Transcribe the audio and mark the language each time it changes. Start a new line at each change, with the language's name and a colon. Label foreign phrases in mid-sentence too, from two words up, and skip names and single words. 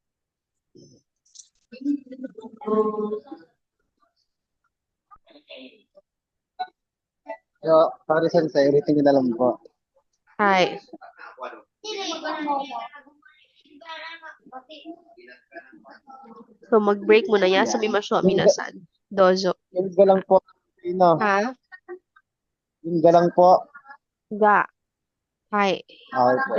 Filipino: Yo, sorry, sensei, ulitin niyo na lang po. Hi. So, mag-break muna.
Japanese: 休みましょう、皆さん. Dozo.
Filipino: Yung galang po, no? Ha? Yung galang po.
Japanese: Ga. Hi.
Filipino: Okay po.